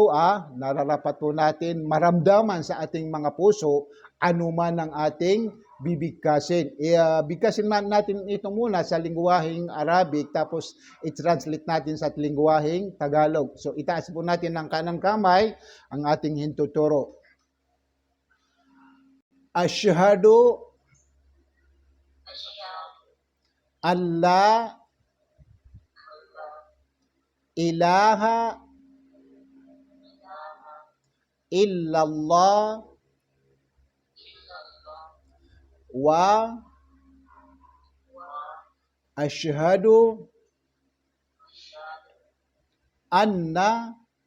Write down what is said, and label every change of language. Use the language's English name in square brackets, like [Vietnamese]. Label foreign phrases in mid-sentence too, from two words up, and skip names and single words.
[Filipino] Nararapat po natin maramdaman sa ating mga puso anuman ang ating bibigkasin. Bigkasin natin ito muna sa lingwaheng Arabic tapos i-translate natin sa lingwaheng Tagalog. So itaas po natin ng kanang kamay ang ating hintuturo. [Arabic] أشهد أن لا إله إلا الله وأشهد أن